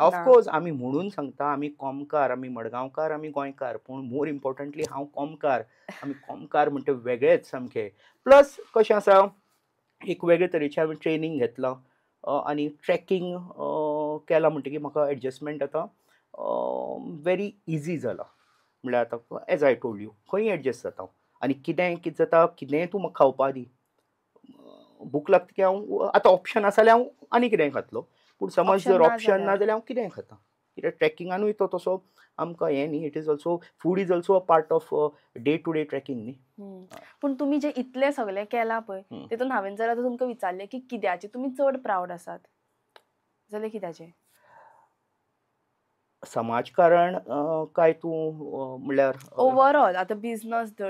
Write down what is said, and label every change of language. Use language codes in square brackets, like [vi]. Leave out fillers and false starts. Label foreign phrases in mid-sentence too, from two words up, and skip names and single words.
[kok] ऑफकोर्स आमी म्हणून सांगता आमी कोमकार आमी मडगांवकार आमी गोंयकार पूण [en] more importantly [kok] हांव कोमकार आमी कोमकार म्हणटा वेगळेच सामके प्लस कशें आसा एक वेगळे तरेचें हांवें ट्रेनींग घेतलां आनी ट्रॅकींग केलां म्हणटकीर म्हाका एडजस्टमेंट आतां [en] very easy [kok] जाला म्हणल्यार आतां [en] as I told you [kok] खंय एडजस्ट जाता हांव आनी कितें जाता कितेंय तूं म्हाका खावपा दी भूक लागता की हांव आतां ऑप्शन आसा जाल्यार हांव आनी कितेंय खातलो पूण समज Option जर ना ऑप्शन ना जाल्यार? जाल्यार हांव कितेंय खाता कित्याक ट्रॅकिंगानूय तो तसो आमकां हें न्ही [en] it is also food is also a part of day to day tracking [kok] न्ही पूण तुमी जे इतलें सगळें केलां पळय तितून हांवें जर आतां तुमकां विचारलें की कित्याचे तुमी चड प्रावड आसात जाल्यार कित्याचे? समाजकारण काय तूं म्हणल्यार ओवरऑल आतां बिझनस धर